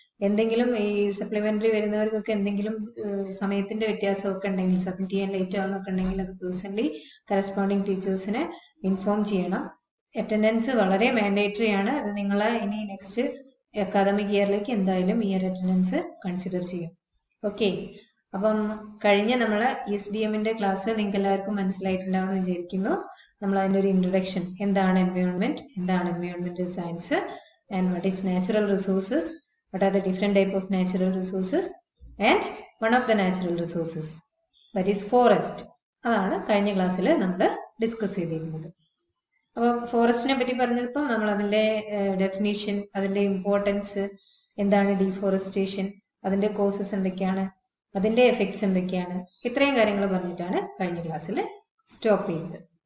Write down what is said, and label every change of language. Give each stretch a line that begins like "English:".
Malayalam: എന്തെങ്കിലും ഈ സപ്ലിമെന്ററി വരുന്നവർക്കൊക്കെ എന്തെങ്കിലും സമയത്തിന്റെ വ്യത്യാസമൊക്കെ ഉണ്ടെങ്കിൽ, സബ്മിറ്റ് ചെയ്യാൻ ലേറ്റ് ആവുന്നൊക്കെ ഉണ്ടെങ്കിൽ അത് പേഴ്സണലി കറസ്പോണ്ടിങ് ടീച്ചേഴ്സിനെ ഇൻഫോം ചെയ്യണം. അറ്റൻഡൻസ് വളരെ മാൻഡേറ്ററി ആണ്. അത് നിങ്ങളെ ഇനി നെക്സ്റ്റ് അക്കാദമിക് ഇയറിലേക്ക് എന്തായാലും ഈ ഒരു അറ്റൻഡൻസ് കൺസിഡർ ചെയ്യും. ഓക്കെ, അപ്പം കഴിഞ്ഞ നമ്മളെ ESDMന്റെ ക്ലാസ് നിങ്ങൾക്ക് എല്ലാവർക്കും മനസ്സിലായിട്ടുണ്ടാവുമെന്ന് വിചാരിക്കുന്നു. നമ്മൾ അതിൻ്റെ ഒരു ഇൻട്രൊഡക്ഷൻ, എന്താണ് എൻവയോൺമെന്റ്, എന്താണ് എൻവയോൺമെന്റൽ science,
English: And what is natural resources, what are the different type of natural resources, and one of the natural resources, that is forest.
Malayalam: അതാണ് കഴിഞ്ഞ ക്ലാസ്സിൽ നമ്മൾ ഡിസ്കസ് ചെയ്തിരുന്നത്. അപ്പോൾ ഫോറസ്റ്റിനെ പറ്റി പറഞ്ഞപ്പോൾ നമ്മൾ അതിൻ്റെ ഡെഫിനിഷൻ, അതിൻ്റെ ഇമ്പോർട്ടൻസ്, എന്താണ് ഡീഫോറസ്റ്റേഷൻ, അതിൻ്റെ കോസസ് എന്തൊക്കെയാണ്, അതിൻ്റെ എഫക്ട്സ് എന്തൊക്കെയാണ്, ഇത്രയും കാര്യങ്ങൾ പറഞ്ഞിട്ടാണ് കഴിഞ്ഞ ക്ലാസ്സിൽ സ്റ്റോപ്പ് ചെയ്തത്.